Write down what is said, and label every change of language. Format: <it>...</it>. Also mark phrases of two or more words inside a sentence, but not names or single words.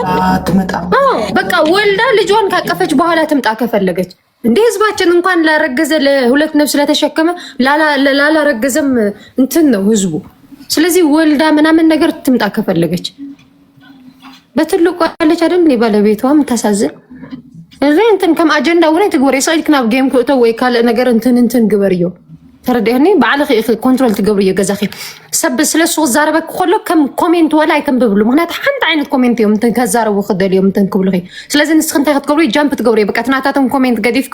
<am>በቃ ወልዳ ልጇን ካቀፈች በኋላ ትምጣ ከፈለገች። እንደ ህዝባችን እንኳን ላረገዘ ለሁለት ነፍስ ለተሸከመ ላላረገዘም እንትን ነው ህዝቡ። ስለዚህ ወልዳ ምናምን ነገር ትምጣ ከፈለገች በትልቁ ያለች አይደል? ባለቤቷም ታሳዝን።</am> <ti>እንትን ከም አጀንዳ ወሬ ትግበሪ ሰይድ ክናብ ጌም ክእቶ ወይ ካለ ነገር እንትን ግበርዮ ተረዳይኒ ባዕልኺ ኮንትሮል ትገብርዮ ገዛኺ ሰብ ስለሱ ዛረበክ ከሎ ከም ኮሜንት ወላ አይከንብብሉ ምክንያት ሓንቲ ዓይነት ኮሜንት እዮም እንትን ከዛረቡ ክደልዮም እንትን ክብልኺ ስለዚህ ንስኺ እንታይ ክትገብሩ ጃምፕ ትገብሩ በቃ ትናታቶም ኮሜንት ገዲፍክ</ti>